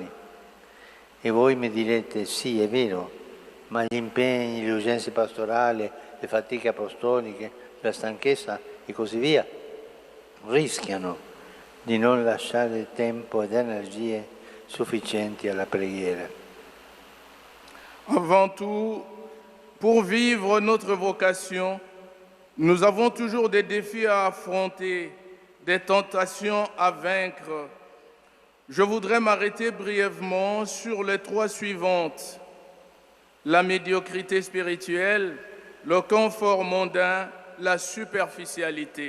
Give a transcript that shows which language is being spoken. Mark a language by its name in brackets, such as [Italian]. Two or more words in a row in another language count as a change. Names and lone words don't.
[Italian] E voi mi direte, sì, è vero, ma gli impegni, le urgenze pastorali, le fatiche apostoliche, la stanchezza e così via rischiano di non lasciare tempo ed energie sufficienti alla preghiera. [French] Avant tout, pour vivre notre vocation, nous avons toujours des défis à affronter, des tentations à vaincre. Je voudrais m'arrêter brièvement sur les trois suivantes: la médiocrité spirituelle, le confort mondain, la superficialité.